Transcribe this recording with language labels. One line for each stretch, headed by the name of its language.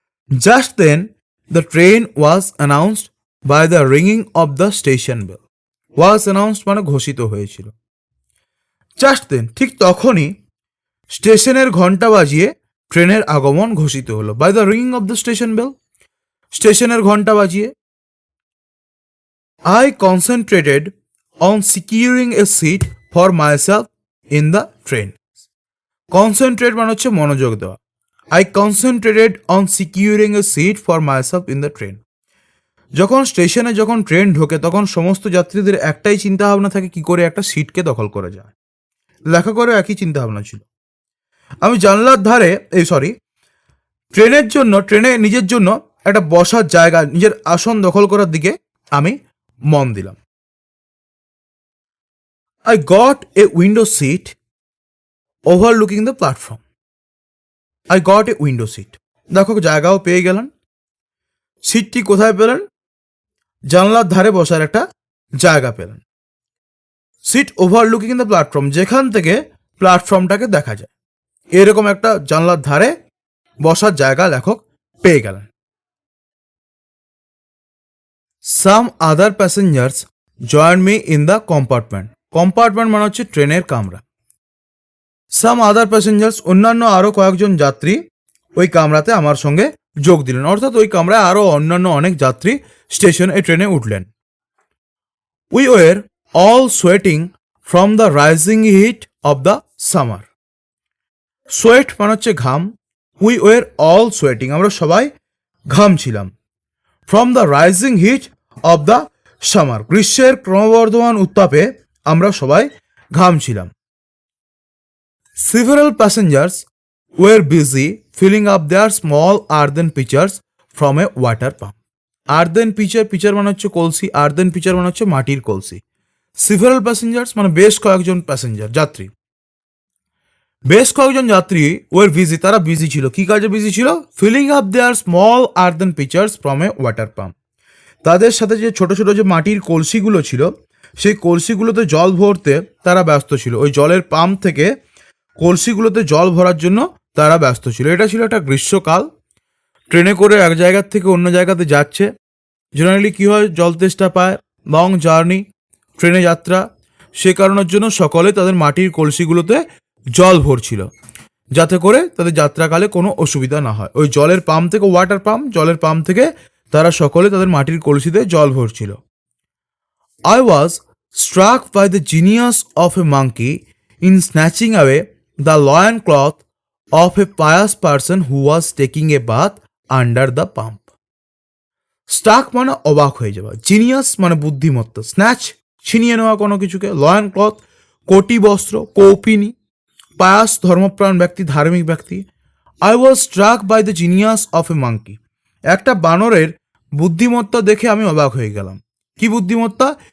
English: Just then the train was announced by the রিংইং of the station bell. Was announced
Bangla: মানে ঘোষিত হয়েছিল।
English: just then
Bangla: ঠিক তখনই স্টেশনের ঘন্টা বাজিয়ে ট্রেনের আগমন ঘোষিত হলো।
English: by the রিংইং of the station bell,
Bangla: স্টেশনের ঘন্টা বাজিয়ে।
English: I concentrated on securing a seat for myself in the train.
Bangla: Concentrate মানে হচ্ছে মনোযোগ দেওয়া।
English: I concentrated on securing a seat for myself in the train.
Bangla: যখন স্টেশনে, যখন ট্রেন ঢোকে তখন সমস্ত যাত্রীদের একটাই চিন্তা ভাবনা থাকে কি করে একটা সিটকে দখল করা যায়। লেখা করে একই চিন্তা ভাবনা ছিল। আমি জানলার ধারে, ট্রেনের জন্য, ট্রেনে নিজের জন্য একটা বসার জায়গা, নিজের আসন দখল করার দিকে আমি মন দিলাম।
English: I got a window seat overlooking the platform. I got a window seat.
Bangla: দেখো জায়গাও পেয়ে গেলেন। সিটটি কোথায় পেলেন? জানলার ধারে বসার একটা জায়গা পেলেন।
English: seat overlooking the platform,
Bangla: যেখান থেকে প্ল্যাটফর্মটাকে দেখা যায়, এরকম একটা জানলার ধারে বসার জায়গা লেখক পেয়ে গেলেন।
English: Some other passengers joined me in the compartment.
Bangla: Compartment মানে হচ্ছে ট্রেনের কামরা।
English: some other passengers,
Bangla: অন্যান্য আরও কয়েকজন যাত্রী ওই কামরাতে আমার সঙ্গে যোগ দিলেন, অর্থাৎ ওই কামরায় আরও অন্যান্য অনেক যাত্রী স্টেশনে, ট্রেনে উঠলেন।
English: We were all sweating from the rising heat of the summer.
Bangla: Sweat মানে হচ্ছে ঘাম।
English: we were all sweating,
Bangla: আমরা সবাই ঘামছিলাম।
English: from the rising heat of the summer,
Bangla: গ্রীষ্মের ক্রমবর্ধমান উত্তাপে আমরা সবাই ঘামছিলাম।
English: Several passengers were busy filling up their small earthen pitchers from a water pump.
Bangla: Earthen pitcher, pitcher মানে হচ্ছে কলসি, earthen pitcher মানে হচ্ছে মাটির কলসি।
English: Several passengers
Bangla: মানে বেশ কয়েকজন প্যাসেঞ্জার, যাত্রী। বেশ কয়েকজন যাত্রী
English: were busy,
Bangla: তারা বিজি ছিল। কি কাজে বিজি ছিল?
English: Filling up their small earthen pitchers from a water pump.
Bangla: তাদের সাথে যে ছোট ছোট যে মাটির কলসিগুলো ছিল, সেই কলসিগুলোতে জল ভরতে তারা ব্যস্ত ছিল। ওই জলের পাম্প থেকে কলসিগুলোতে জল ভরার জন্য তারা ব্যস্ত ছিল। এটা ছিল একটা গ্রীষ্মকাল, ট্রেনে করে এক জায়গার থেকে অন্য জায়গাতে যাচ্ছে। জেনারেলি কী হয়, জল তেষ্টা পায়,
English: long journey,
Bangla: ট্রেনে যাত্রা, সে কারণের জন্য সকলে তাদের মাটির কলসিগুলোতে জল ভরছিল, যাতে করে তাদের যাত্রাকালে কোনো অসুবিধা না হয়। ওই জলের পাম্প থেকে, ওয়াটার পাম্প, জলের পাম্প থেকে তারা সকলে তাদের মাটির কলসিতে জল ভরছিল।
English: I was struck by the genius of a monkey in snatching away the loincloth of a pious person who was taking a bath under the pump.
Bangla: Struck মানে অবাক হয়ে যাওয়া, জিনিয়াস মানে বুদ্ধিমত্তা, স্ন্যাচ ছিনিয়ে নেওয়া কোনো কিছুকে, লয়ন ক্লথ কোটি বস্ত্র, কৌপিনী, পায়াস ধর্মপ্রাণ ব্যক্তি, ধার্মিক ব্যক্তি।
English: I was struck by the genius of a monkey,
Bangla: একটা বানরের বুদ্ধিমত্তা দেখে আমি অবাক হয়ে গেলাম। কি বুদ্ধিমত্তা?